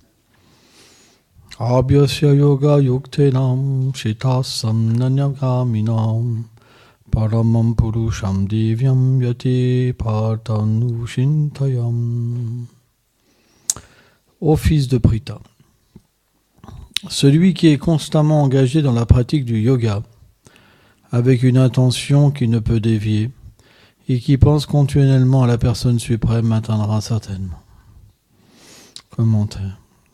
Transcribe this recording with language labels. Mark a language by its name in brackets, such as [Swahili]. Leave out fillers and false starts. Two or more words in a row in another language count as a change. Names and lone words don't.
[Sanskrit] अभ्यास्य योग युक्तेनम् शितसम् नन्यगामिनम् परमम् पुरुषम् दिव्यम् याति पार्तनु शिन्तयम्. [French] Ô fils de Pritha, celui qui est constamment engagé dans la pratique du yoga, avec une intention qui ne peut dévier, et qui pense continuellement à la personne suprême, atteindra certainement. Commentaire.